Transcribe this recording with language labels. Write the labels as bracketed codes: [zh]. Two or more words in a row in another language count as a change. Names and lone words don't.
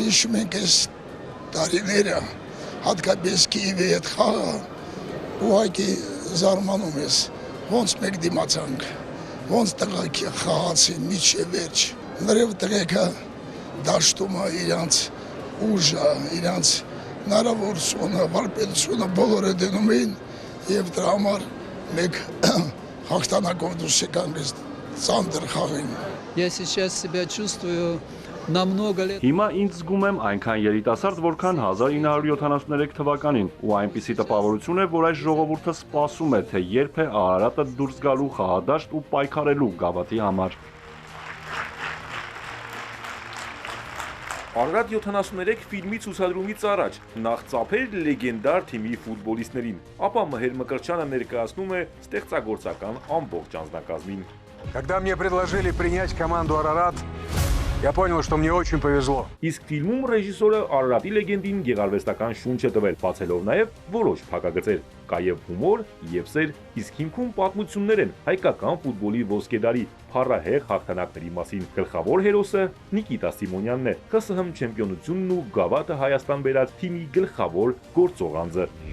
[hy] հիշում ենք այս տարիները, հատկապես Կիևի հետ խաղը, ուղղակի զարմանում ես, ոնց մեկ դիմացանք, ոնց տղաք խաղացին միջև վերջ, նրև տղեկը դաշտում է իրանց ուժը, իրանց հնարավորությունը, վարպետությունը բոլորը դնում էին եւ դրա համար մեկ հաղթանակով դուրս եկանք այս ծանր խաղին։ [ru] Я сейчас себя чувствую намного лет. [hy] Հիմա ինձ զգում եմ այնքան երիտասարդ, որքան 1973 թվականին, ու այնպիսի տպավորություն է, որ այս ժողովուրդը սպասում է, թե երբ է Արարատը դուրս գալու խաղադաշտ ու պայքարելու գավաթի համար։ Արարատ 73 ֆիլմի ցուցադրումից առաջ նախ ծափեր լեգենդար թիմի ֆուտբոլիստներին, ապա Մհեր Մկրտչյանը ներկայացնում է ստեղծագործական ամբողջ անձնակազմին։ [ru] Когда мне предложили принять команду Арарат, я понял, что мне очень повезло. [hy] Իսկ ֆիլմում ռեժիսորը Արարատի լեգենդին գեղարվեստական շունչ է տվել, բացելով նաև որոշ փակագծեր։ Կա եւ հումոր, եւ սեր, իսկ հիմքում պատմություններ են հայկական ֆուտբոլի ոսկեդարի փառահեղ հաղթանակների մասին։ Գլխավոր հերոսը Նիկիտա Սիմոնյանն է, ԽՍՀՄ չեմպիոնությունն ու գավաթը Հայաստան բերած թիմի գլխավոր գործող անձը։